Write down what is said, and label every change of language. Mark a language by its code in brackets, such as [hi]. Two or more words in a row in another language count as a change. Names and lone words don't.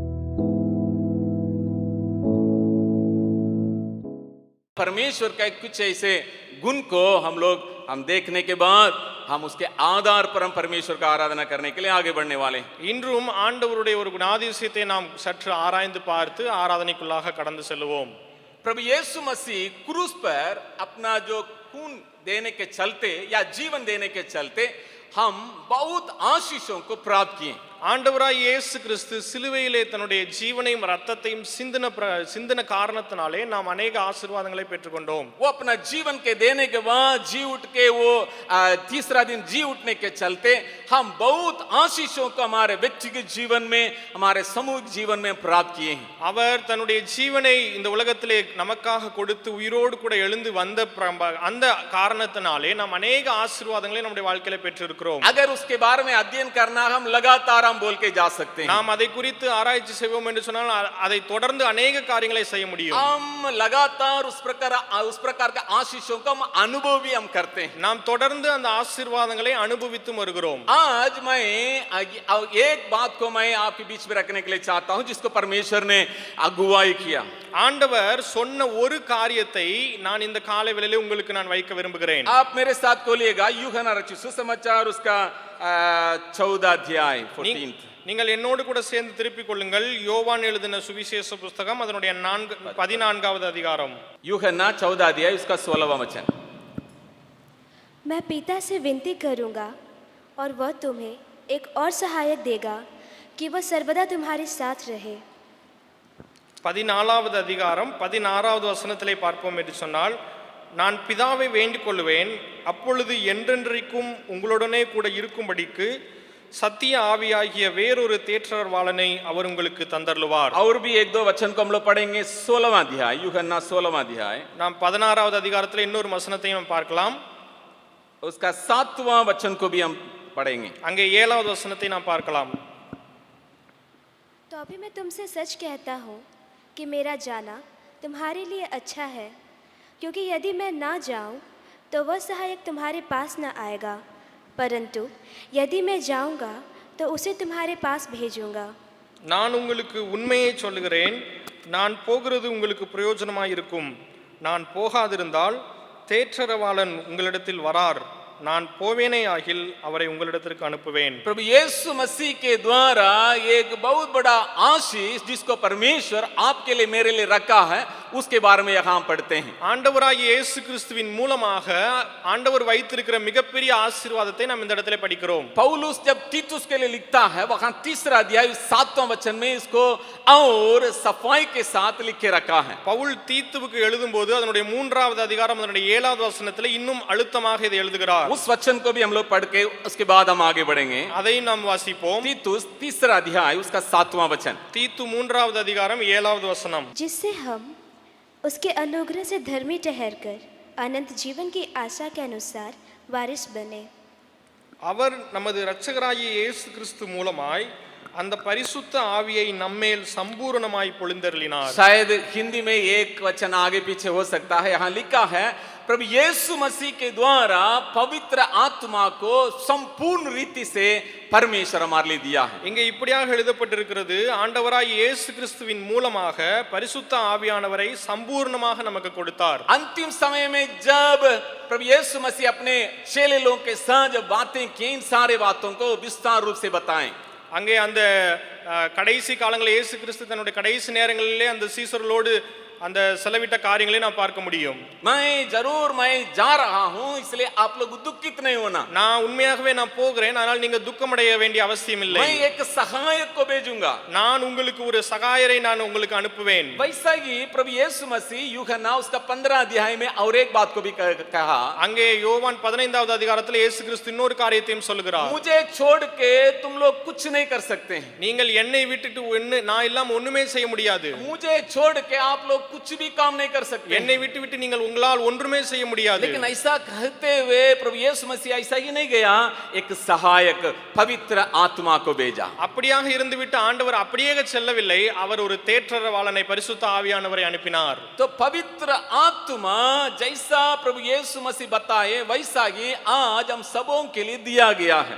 [hi] परमेश्वर का कुछ ऐसे गुण को हम देखने के बाद हम उसके आधार पर हम परमेश्वर का आराधना करने के लिए आगे बढ़ने वाले हैं. [ta] இன்றும் ஆண்டவருடைய ஒரு குணாதிசயத்தை நாம் சற்று ஆராய்ந்து பார்த்து ஆராதனைக்குள்ளாக கடந்து செல்வோம். [hi] प्रभु यीशु मसीह क्रूस पर अपना जो खून देने के चलते या जीवन देने के चलते हम बहुत आशीषों को प्राप्त किए. [ta] ஆண்டவராய் இயேசு கிறிஸ்து சிலுவையிலே தன்னுடைய ஜீவனையும் ரத்தத்தையும் சிந்தின காரணத்தினாலே நாம் अनेक ஆசீர்வாதங்களை பெற்றுக்கொண்டோம். [hi] वो अपना जीवन के देने के बाद जी उठ के वो तीसरा दिन जी उठने के चलते हम बहुत आशीषों को हमारे व्यक्तिगत जीवन में हमारे सामूहिक जीवन में प्राप्त किए हैं. [ta] அவர் தன்னுடைய ஜீவனை இந்த உலகத்திலே நமக்காக கொடுத்து உயிரோடு கூட எழுந்து வந்த அந்த காரணத்தினாலே நாம் अनेक ஆசீர்வாதங்களை நம்முடைய வாழ்க்கையில பெற்றிருக்கிறோம். [hi] अगर उसके बारे में अध्ययन करना हम लगातार बोल के जा सकते हैं. [ta] நாம் அதை குறித்து ஆராய்ச்சி செய்வோம் என்று சொன்னால் அதை தொடர்ந்து अनेक காரியங்களை செய்ய முடியும். [hi] हम लगातार उस प्रकार का आशीषों का अनुभव भी हम करते हैं. [ta] நாம் தொடர்ந்து அந்த ஆசீர்வாதங்களை அனுபவித்து வருகிறோம். [hi] आज मैं एक बात को मैं आपके बीच में रखने के लिए चाहता हूं जिसको परमेश्वर ने अगुवाई किया. [ta] ஆண்டவர் சொன்ன ஒரு காரியத்தை நான் இந்த காலை வேளையிலே உங்களுக்கு நான் வைக்க விரும்புகிறேன். [hi] आप मेरे साथ खोलिएगा यूहन्ना रचित सुसमाचार उसका 14 अध्याय 14. [ta] நீங்கள் என்னோடு கூட சேர்ந்து திருப்பிக் கொள்ளுங்கள். யோவான் எழுதின சுவிசேஷ புத்தகம் அதனுடைய 14வது அதிகாரம். [hi] यूहन्ना 14 अध्याय उसका 16वां वचन. मैं पिता से विनती करूंगा और वह तुम्हें एक और सहायक देगा कि वह सर्वदा तुम्हारे साथ रहे. [ta] 14வது அதிகாரம் 16வது வசனத்திலே பார்ப்போம் என்று சொன்னால், நான் பிதாவை வேண்டிக் கொள்வேன், அப்பொழுது என்றென்றைக்கும் உங்களுடனே கூட இருக்கும்படிக்கு சத்திய ஆவியாகிய வேறொரு தேற்றரவாளனை அவர் உங்களுக்கு தந்தருளுவார். [hi] और भी एक दो वचन को हम लोग पढ़ेंगे. 16वां अध्याय यूहन्ना 16वां अध्याय [ta] நாம் 16வது அதிகாரத்தில் இன்னொரு வசனத்தையும் நாம் பார்க்கலாம். [hi] उसका 7वां वचन को भी हम पढ़ेंगे. [ta] அங்கே 7வது வசனத்தை நாம் பார்க்கலாம். [hi] तो अभी मैं तुमसे सच कहता हूँ कि मेरा जाना तुम्हारे लिए अच्छा है, क्योंकि यदि मैं ना जाऊँ तो वह सहायक तुम्हारे पास न आएगा, परंतु यदि मैं जाऊँगा तो उसे तुम्हारे पास भेजूँगा. [ta] நான் உங்களுக்கு உண்மையை சொல்லுகிறேன், நான் போகிறது உங்களுக்கு பிரயோஜனமாய் இருக்கும். நான் போகாதிருந்தால் தேற்றரவாளன் உங்களிடத்தில் வரார், நான் போவேனே ஆகில் அவரை உங்களிடத்திற்கு அனுப்புவேன். [hi] प्रभु यीशु मसीह के द्वारा एक बहुत बड़ा आशीष जिसको परमेश्वर आपके लिए मेरे लिए रखा है उसके बारे में यहाँ पढ़ते हैं. [ta] ஆண்டவராகிய இயேசு கிறிஸ்துவின் மூலமாக ஆண்டவர் வைத்திருக்கிற மிகப்பெரிய ஆசீர்வாதத்தை நாம் இந்த இடத்துல படிக்கிறோம். [hi] पौलुस जब तीतुस के लिए लिखता है वहाँ 3रा अध्याय 7वां वचन में इसको और सफाई के साथ लिख के रखा है. [ta] பவுல் தீத்துவுக்கு எழுதும்போது அதனுடைய 3வது அதிகாரம் அதனுடைய 7வது வசனத்தில் இன்னும் அழுத்தமாக இதை எழுதுகிறார். [hi] उस वचन को भी हम लोग पढ़ के उसके बाद हम आगे बढ़ेंगे. [ta] அதை நாம் வாசிப்போம். [hi] तीतुस 3रा अध्याय उसका 7वां वचन. [ta] தீத்து 3வது அதிகாரம் 7வது வசனம். [hi] जिससे हम उसके अनुग्रह से धर्मी ठहरकर अनंत जीवन की आशा के अनुसार वारिस बने. [ta] அவர் நமது இரட்சகராகிய இயேசு கிறிஸ்து மூலமாய் அந்த பரிசுத்த ஆவியை நம்மேல் சம்பூரணமாய் பொழிந்தருளினார். [hi] शायद हिंदी में एक वचन आगे पीछे हो सकता है. यहाँ लिखा है प्रभु यीशु मसीह के द्वारा पवित्र आत्मा को संपूर्ण रीति से परमेश्वर हमारे लिए दिया है. [ta] இங்கே இப்படியாக எழுதப்பட்டிருக்கிறது, ஆண்டவராய் இயேசு கிறிஸ்துவின் மூலமாக பரிசுத்த ஆவியானவரை சம்பூர்ணமாக நமக்கு கொடுத்தார். [hi] अंतिम समय में जब प्रभु यीशु मसीह अपने चेले लोगों के साथ जब बातें की, इन सारे बातों को विस्तार रूप से बताएं. [ta] அங்கே அந்த கடைசி காலங்களில் இயேசு கிறிஸ்து தன்னுடைய கடைசி நேரங்களிலே அந்த சீசர்களோடு அந்த செலவிட்ட காரியங்களை நாம் பார்க்க முடியும். [hi] मैं जा रहा हूं इसलिए आप लोग दुखित नहीं होना. [ta] நான் उண்மையாகவே நான் போகிறேன், ஆனால் நீங்க துக்கமடைய வேண்டிய அவசியம் இல்லை. [hi] मैं एक सहायक को भेजूंगा. [ta] நான் உங்களுக்கு ஒரு சகாயரை நான் உங்களுக்கு அனுப்புவேன். [hi] वैसा ही प्रभु यीशु मसीह यूहन्ना उसका 15 अध्याय में और एक बात को भी कहा. [ta] அங்கே யோவான் 15வது அதிகாரத்தில் இயேசு கிறிஸ்து இன்னொரு காரியத்தையும் சொல்லுகிறார். [hi] मुझे छोड़ के तुम लोग कुछ नहीं कर सकते. [ta] நீங்கள் என்னை விட்டுட்டு நான் இல்லாம ஒண்ணுமே செய்ய முடியாது. [hi] मुझे छोड़ के आप लोग कुछ भी काम नहीं कर सकते, [ta] என்னை விட்டு விட்டு நீங்கள் உங்களால் ஒன்றுமே செய்ய முடியாது. [hi] लेकिन ऐसा कहते हुए प्रभु यीशु मसीह ऐसा ही नहीं गया, एक सहायक पवित्र आत्मा को भेजा. [ta] அப்படியாக இருந்துவிட்டு ஆண்டவர் அப்படியே செல்லவில்லை, அவர் ஒரு தேற்றரவாளனை பரிசுத்த ஆவியானவரை அனுப்பினார். [hi] तो पवित्र आत्मा जैसा प्रभु यीशु मसीह बताए वैसा ही आज हम सबों के लिए दिया गया है.